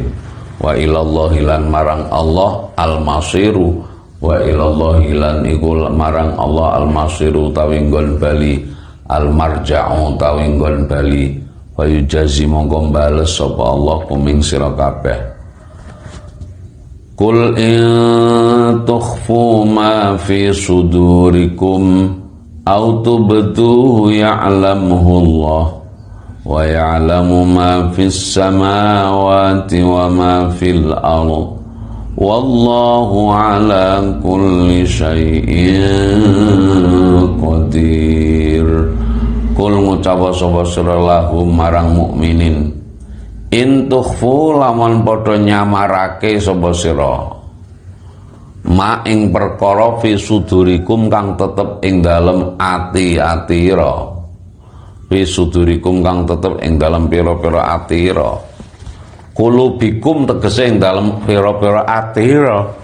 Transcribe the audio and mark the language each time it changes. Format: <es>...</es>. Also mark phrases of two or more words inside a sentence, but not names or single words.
<ar>وإلى الله</ar> <jv>lan marang Allah</jv> <ar>المصير, وإلى الله</ar> <jv>lan iku marang Allah</jv> <ar>المصير</ar> <jv>utawi nggon bali,</jv> <ar>المرجع</ar> <jv>utawi nggon bali.</jv> <ar>ويجازي</ar> <jv>mongko bales sapa Allah kuming sira kabeh.</jv> <ar>قل إن تخفوا ما في صدوركم أو تبدوه يعلمه الله ويعلم ما في السماوات وما في الأرض والله على كل شيء قدير.</ar> <jv>Kul ngucapa sapa sira lahum marang mukminin,</jv> <ar>إن تخفوا</ar> <jv>lamun padha nyamarake sapa sira ma ing perkara</jv> <ar>في صدوركم</ar> <jv>kang tetep ing dalem ati-atira,</jv> <ar>في صدوركم</ar> <jv>kang tetep ing dalem pira-pira atira, kulubikum tegese ing dalem pira-pira atira,</jv>